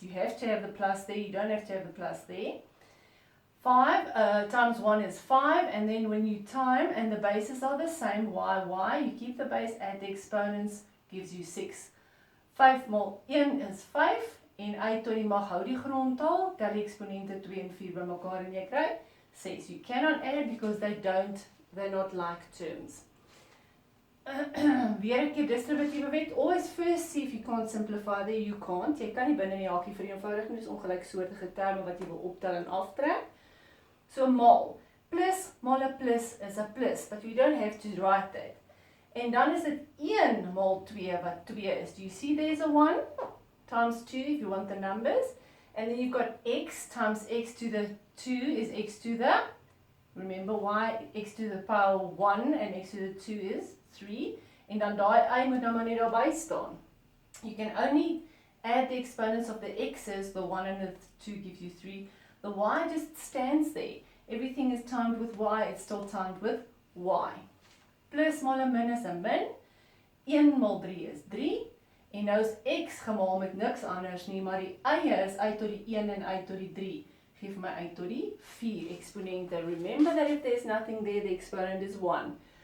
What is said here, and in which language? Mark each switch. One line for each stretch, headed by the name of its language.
English: You have to have the plus there, you don't have to have the plus there. 5 times 1 is 5, and then when you time and the bases are the same, y, you keep the base, add the exponents, gives you 6.
Afrikaans: 5 maal 1 is 5. En y tot die mag hou die grondtal, tel die eksponente 2 en 4 bymekaar en jy kry
English: says you cannot add because they're not like terms.
Afrikaans: Weer 'n keer distributiewe wet,
English: always first see if you can't simplify there, you can't.
Afrikaans: Jy kan nie binne die hakie vereenvoudig nie, dis ongelyksoortige terme wat jy wil optel en aftrek. So mal, plus mal 'n plus is 'n plus,
English: but we don't have to write that.
Afrikaans: En dan is dit 1 mal 2 wat 2 is.
English: Do you see there's a 1 times 2 if you want the numbers? And then you've got x times x to the 2 is x to the, remember y, x to the power 1 and x to the 2 is 3.
Afrikaans: En dan daai y moet nou maar net daarby staan.
English: You can only add the exponents of the x's, the 1 and the 2 gives you 3. The y just stands there. Everything is timed with y, it's still timed with y.
Afrikaans: Plus mal en min is 'n min. 1 mal 3 is 3. En nou is x gemaal met niks anders nie, maar die eie is uit tot die 1 en uit tot die 3. Geef my uit tot die 4 eksponente.
English: Remember that if there's nothing there, the exponent is 1.